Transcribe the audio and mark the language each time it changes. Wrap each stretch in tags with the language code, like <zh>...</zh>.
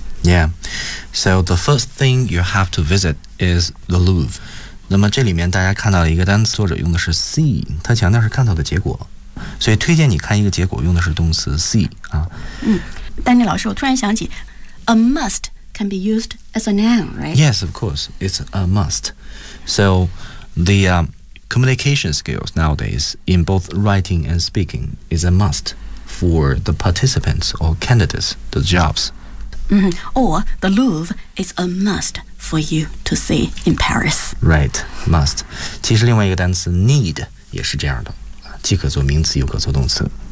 <en>Yeah, so the first thing you have to visit is the Louvre.</en> <zh>那么这里面大家看到一个单词，作者用的是 see， 他强调是看到的结果，所以推荐你看一个结果用的是动词 see 啊。嗯，丹尼老师，我突然想起</zh> <en>a must can be used as a noun, right? Yes, of course. It's a must. So the communication skills nowadays in both writing and speaking is a must for the participants or candidates, the jobs. Mm-hmm. Or the Louvre is a must for you to see in Paris. Right, must.</en> <zh>其实另外一个单词 need 也是这样的，既可做名词又可做动词。</zh>